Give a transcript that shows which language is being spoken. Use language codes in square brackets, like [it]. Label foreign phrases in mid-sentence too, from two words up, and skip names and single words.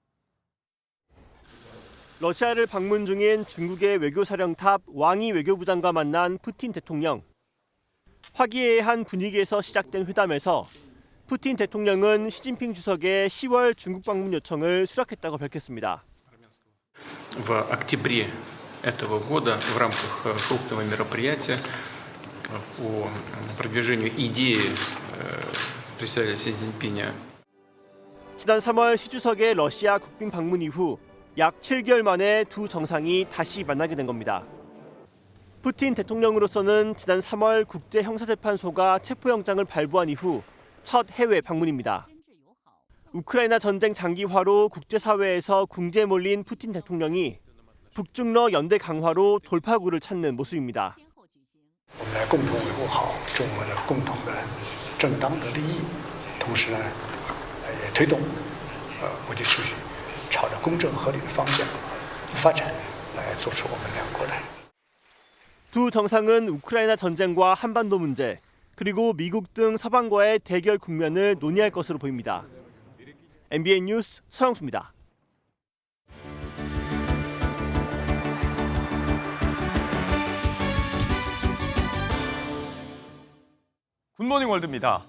[ko] 러시아를 방문 중인 중국의 외교사령탑 왕이 외교부장과 만난 푸틴 대통령. 화기애애한 분위기에서 시작된 회담에서 푸틴 대통령은 시진핑 주석의 10월 중국 방문 요청을 수락했다고 밝혔습니다. [ru] В октябре этого года в рамках крупного мероприятия по продвижению идеи председателя Си Цзиньпиня. [ko] 지난 3월 시 주석의 러시아 국빈 방문 이후 약 7개월 만에 두 정상이 다시 만나게 된 겁니다. 푸틴 대통령으로서는 지난 3월 국제형사재판소가 체포영장을 발부한 이후 첫 해외 방문입니다. 우크라이나 전쟁 장기화로 국제사회에서 궁지에 몰린 푸틴 대통령이 북중러 연대 강화로 돌파구를 찾는 모습입니다. [zh] 我们来共同维护好中国的共同的正当的利益，同时呢，也推动国际秩序朝着公正合理的方向发展，来做出我们两国的。 [ko] 두 정상은 우크라이나 전쟁과 한반도 문제, 그리고 미국 등 서방과의 대결 국면을 논의할 것으로 보입니다. MBN 뉴스 서영수입니다. 굿모닝 월드입니다.